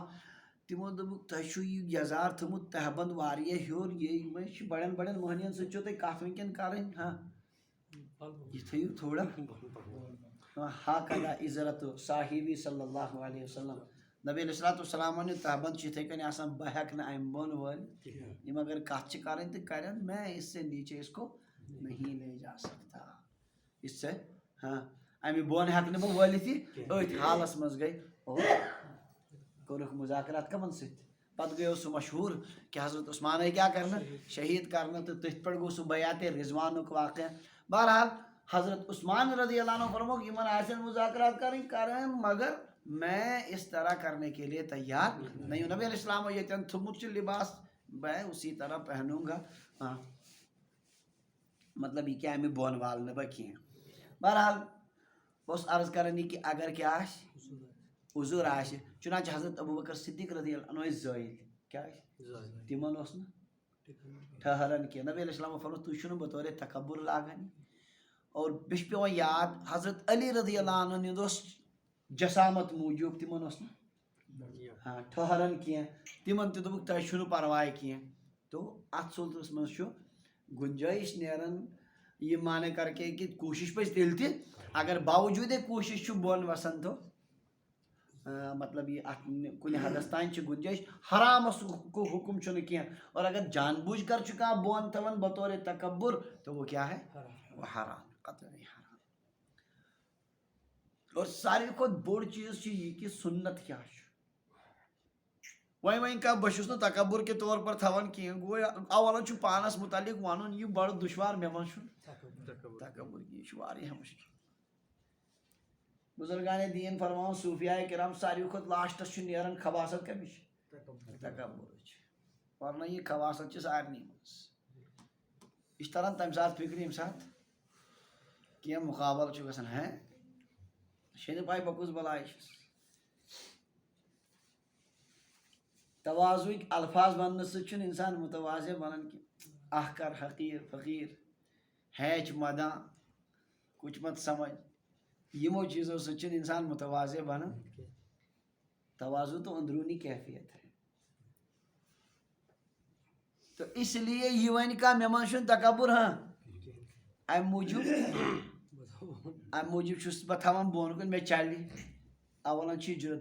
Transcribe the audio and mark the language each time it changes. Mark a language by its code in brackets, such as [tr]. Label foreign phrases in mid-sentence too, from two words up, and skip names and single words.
[ks] تِمو دوٚپُکھ تۄہہِ چھُو یہِ یزار تھوٚمُت تہبنٛد واریاہ ہیوٚر یہِ چھُ بڑٮ۪ن بڑٮ۪ن مٔہنِین سۭتۍ چھو تۄہہِ کتھ وٕنکیٚن کرٕنۍ ہاں یہِ تھٲیِو تھوڑا ہاکَدا عزرت صاحبی [ar] صلی اللہ علیہ وسلم. [ks] نبی [ar] علیہ الصلوٰتُ وسلام [ks] ووٚن تہبند چھُ یِتھٕے کٔنۍ آسان بہٕ ہٮ۪کہٕ نہٕ امہِ بۄن وٲلِتھ. یِم اگر کتھ چھِ کرٕنۍ تہٕ کرن [ur] میں اس سے نیچے اس کو نہیں لے جا سکتا. اس سے [ks] ہاں امہِ بۄن ہٮ۪کہٕ نہٕ بہٕ وٲلِتھ یہِ. أتھۍ حالس منٛز گٔے اور کوٚرُکھ مُذاکرات کمن سۭتۍ. پتہٕ گٔیو سُہ مشہوٗر کہِ حضرت عثمان آیہِ کیٛاہ کرنہٕ شہیٖد کرنہٕ تہٕ تٔتھۍ پٮ۪ٹھ گوٚو سُہ بیعتِ رضوانُک واقعہ. بہرحال حضرت عثمان [ar] رضی اللہ عنہ [ks] فرموک یِمن آسن مُذاکرات کرٕنۍ کرن [ur] مگر میں اس طرح کرنے کے لیے تیار نہیں ہوں. نبی [ar] علیہ السلام [ks] ییٚتٮ۪ن تھوٚمُت چھُ [ur] لباس میں اسی طرح پہنوں گا. [ks] ہاں مطلب یہِ کہِ امہِ بۄن والہٕ نہٕ بہٕ کینٛہہ. بہرحال بہٕ اوسُس عرض کران یہِ کہِ اگر کیٛاہ آسہِ عذر آسہِ چُنانچہ حضرت ابوٗبکر صدیٖق [ar] رضی اللہ عنہ [ks] ٲسۍ زٲیِل کیٛاہ ٲسۍ تِمن اوس نہٕ ٹھہران کینٛہہ. نبی علیہ السلامو فرموو تُہۍ چھُو نہٕ بطورِ تکبر لاگان. اور بیٚیہِ چھُ پیٚوان یاد حضرت علی [ar] رضی اللہ عنہ [ks] ہُنٛد اوس جسامت موٗجوٗب تِمن اوس نہٕ ہاں ٹھہران کینٛہہ. تِمن تہِ دوٚپُکھ تۄہہِ چھُنہٕ پرواے کینٛہہ. تو اتھ صوٗرتس منٛز چھُ گُنجٲیش نیران یہِ [ur] مانے کر کے [ks] کہِ کوٗشش پزِ تیٚلہِ تہِ اگر باوجوٗدے کوٗشش چھُ بۄن وسان تو مطلب یہِ اتھ کُنہِ حدس تانۍ چھِ گُنجٲیش. حرامس حُکم چھُنہٕ کینٛہہ. [ur] اور اگر جان بوٗجھ کر [ks] چھُ کانٛہہ بۄن تھاوان بطورِ تکبر [ur] تو وہ کیٛاہ ہے وہ حرام قطعی حرام. [ks] اور ساروی کھۄتہٕ بوٚڑ چیٖز چھُ یہِ کہِ سُنت کیٛاہ چھُ. وۄنۍ کانٛہہ بہٕ چھُس نہٕ [ur] تکبر کے طور پر [ks] تھاوان کینٛہہ گوٚو اولن چھُ پانس متعلق ونُن یہِ بڑٕ دُشوار مےٚ منٛز چھُنہٕ تکبر یہِ چھُ واریاہ مُشکل. بُزرگانِ دیٖن فرماوان صوٗفیاے کرام ساروی کھۄتہٕ لاسٹس چھُ نیران خباست کمِچ تکبرٕچ. ورنہ یہِ خباست چھِ سارنٕے منٛز. یہِ چھِ تران تمہِ ساتہٕ فکرِ ییٚمہِ ساتہٕ کینٛہہ مُقابل چھُ گژھان ہے چھے نہٕ پاے بہٕ کُس بلاے چھُس. تواضُہٕکۍ الفاظ وننہٕ سۭتۍ چھُنہٕ انسان متواضع بنان کینٛہہ. اکھ کر حقیٖر فقیٖر ہیچ مداں [ur] کچھ مت سمجھ [ks] یِمو چیٖزو سۭتۍ چھُنہٕ انسان متواضع بنان. [ur] تواضع تو اندروٗنی کیفیت ہے. تو اس لیے [ks] یہِ وَنہِ کانٛہہ مےٚ منٛز چھُنہٕ تکبر ہاں امہِ موٗجوٗب چھُس بہٕ تھاوان بۄن کُن مےٚ چلہِ. اولن چھِ یہِ جُرت.